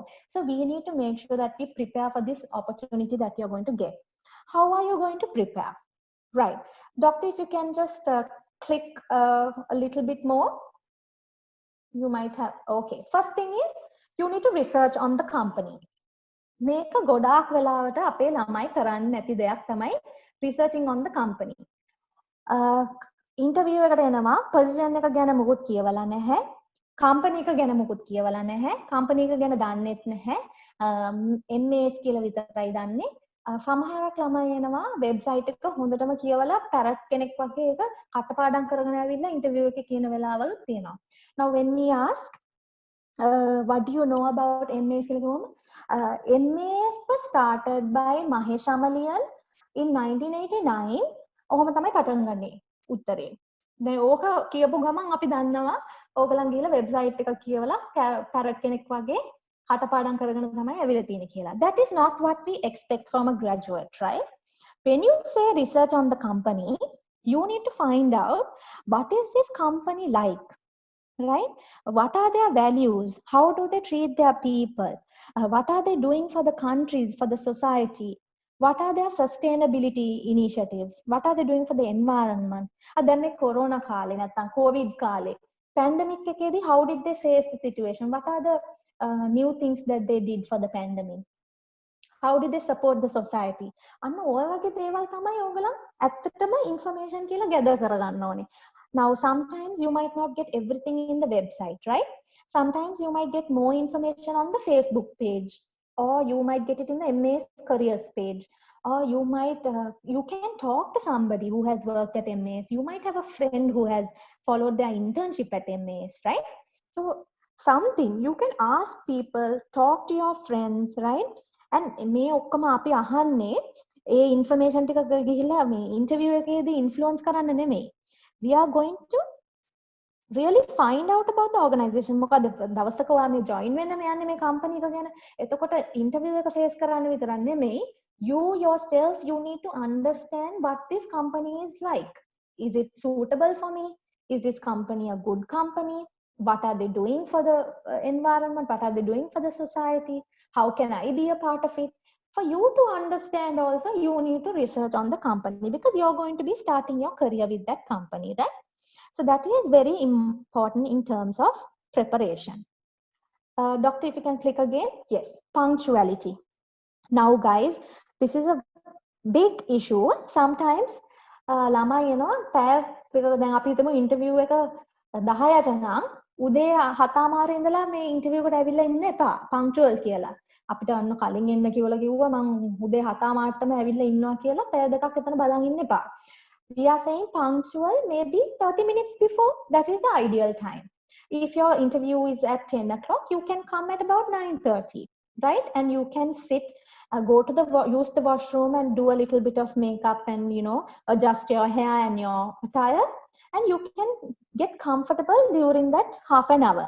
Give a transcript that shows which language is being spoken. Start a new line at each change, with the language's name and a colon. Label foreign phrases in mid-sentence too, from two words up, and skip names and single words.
English: So we need to make sure that we prepare for this opportunity that you're going to get. How are you going to prepare? Right. Doctor, if you can just click a little bit more. You might have, okay. First thing is, you need to research on the company. Make a
Sinhala: ගොඩාක් වෙලාවට අපේ ළමයි කරන්න නැති දෙයක් තමයි
English: researching on the company.
Sinhala: Interview එකට එනවා, position එක ගැන මුකුත් කියවලා නැහැ, company එක ගැන මුකුත් කියවලා නැහැ, company එක ගැන දන්නෙත් නැහැ, MAS කියලා විතරයි දන්නේ. සමහරක් ළමයි එනවා website එක හොඳටම කියවලා parrot කෙනෙක් වගේ එක කටපාඩම් කරගෙන ආවිල්ලා interview එකේ කියන වෙලාවලුත් තියෙනවා.
English: Now when we ask what do you know about MAS
Sinhala: කියලා කිව්වම
English: MAS was started by Mahesh Amalian in 1989.
Sinhala: ඔහොම තමයි පටන් ගන්නේ උත්තරේ. දැන් ඕක කියපු ගමන් අපි දන්නවා ඕගලන් ගිහලා වෙබ්සයිට් එක කියවලා parrot කෙනෙක් වගේ කටපාඩම් කරගෙන තමයි ඇවිල්ලා තියෙන්නේ කියලා.
English: That is not what we expect from a graduate, right? When you say research on the company, you need to find out what is this company like, right? What are their values? How do they treat their people? What are they doing for the country, for the society? What are their sustainability initiatives? What are they doing for the environment?
Sinhala: දැන් මේ
English: corona
Sinhala: කාලේ නැත්නම්
English: covid කාලේ pandemic එකේදී how did they face the situation? What are the new things that they did for the pandemic? How did they support the society?
Sinhala: අන්න ඔය වගේ දේවල් තමයි ඕගලන් ඇත්තටම information කියලා gather කරගන්න ඕනේ.
English: Now, sometimes you might not get everything in the website, right? Sometimes you might get more information on the Facebook page, or you might get it in the MAS careers page, or you might, you can talk to somebody who has worked at MAS. You might have a friend who has followed their internship at MAS, right? So something you can ask people, talk to your friends, right?
Sinhala: And මේ ඔක්කොම අපි අහන්නේ ඒ information ටික ගිහිල්ලා මේ interview එකේදී influence කරන්න නෙමෙයි.
English: We are going to really find out about the organization.
Sinhala: මොකද දවසක ඔයා මේ join වෙන්න යන්නේ මේ company එක ගැන. එතකොට interview එක face කරන්න විතරක් නෙමෙයි.
English: You yourself, you need to understand what this company is like. Is it suitable for me? Is this company a good company? What are they doing for the environment? What are they doing for the society? How can I be a part of it? For you to understand also, you need to research on the company, because you're going to be starting your career with that company, right? So that is very important in terms of preparation. Doctor, if you can click again. Yes, punctuality. Now guys, this is a big issue.
Sinhala: Sometimes ළමයි එනවා පැය දැන් අපි හිතමු interview එක 10ට නම් උදේ 7:00 ඉඳලා මේ interview එකට ඇවිල්ලා ඉන්න එපා punctual කියලා. අපිට අන්න කලින් එන්න කියලා කිව්වා මම උදේ 7:00ටම ඇවිල්ලා ඉන්නවා කියලා පැය දෙකක් එතන බලන් ඉන්න එපා.
English: We are saying punctual maybe 30 minutes before. That is the ideal time. If your interview is at 10 o'clock, you can come at about 9:30, right? And you can sit, go to the use the washroom and do a little bit of makeup and adjust your hair and your attire, and you can get comfortable during that half an hour.